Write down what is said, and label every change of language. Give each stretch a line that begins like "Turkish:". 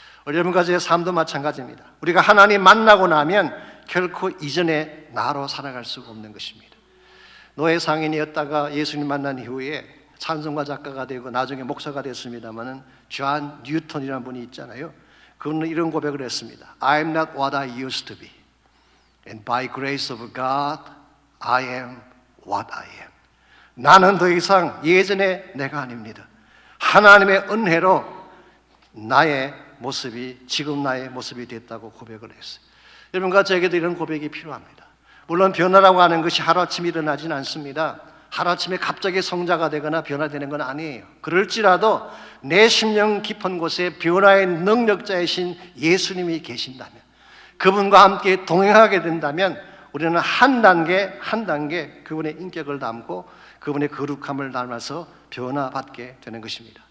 Korean: 여러분과 제 삶도 마찬가지입니다. 우리가 하나님 만나고 나면 결코 이전의 나로 살아갈 수가 없는 것입니다. 노예 상인이었다가 예수님 만난 이후에 찬송가 작가가 되고 나중에 목사가 됐습니다마는 존 뉴턴이라는 분이 있잖아요. 그분은 이런 고백을 했습니다.
English: I'm not what I used to be, and by grace of God, I am what I am.
Korean: 나는 더 이상 예전의 내가 아닙니다. 하나님의 은혜로 나의 모습이 지금 나의 모습이 됐다고 고백을 했어요. 여러분과 저에게도 이런 고백이 필요합니다. 물론 변화라고 하는 것이 하루아침에 일어나진 않습니다. 하루아침에 갑자기 성자가 되거나 변화되는 건 아니에요. 그럴지라도 내 심령 깊은 곳에 변화의 능력자이신 예수님이 계신다면, 그분과 함께 동행하게 된다면 우리는 한 단계 한 단계 그분의 인격을 담고 그분의 거룩함을 닮아서 변화받게 되는 것입니다.